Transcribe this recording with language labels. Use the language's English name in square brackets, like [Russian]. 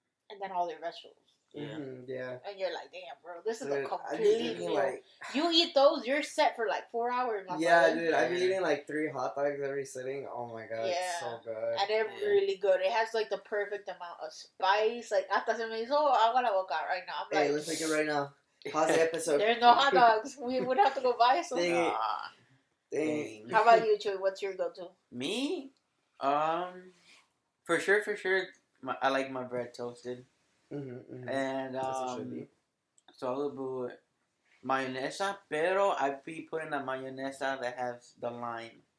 [English] And then all your vegetables. Yeah. And you're like, damn, bro, this is a complete meal. You eat those, you're set for like 4 hours. Dude, I've been eating like 3 hot dogs every sitting. Oh my god, it's so good. And they're really good. It has like the perfect amount of spice. Like, [Spanish] hasta se me hizo agua la boca [English] right now. I'm hey, like, let's make it right now. Pause the episode. There's no hot dogs. We would have to go buy some. Dang. How about you, Chuy? What's your go-to? Me? For sure, I like my bread toasted. And, so I would put mayonesa, [Spanish] pero [English] I'd be putting a mayonesa that has the lime.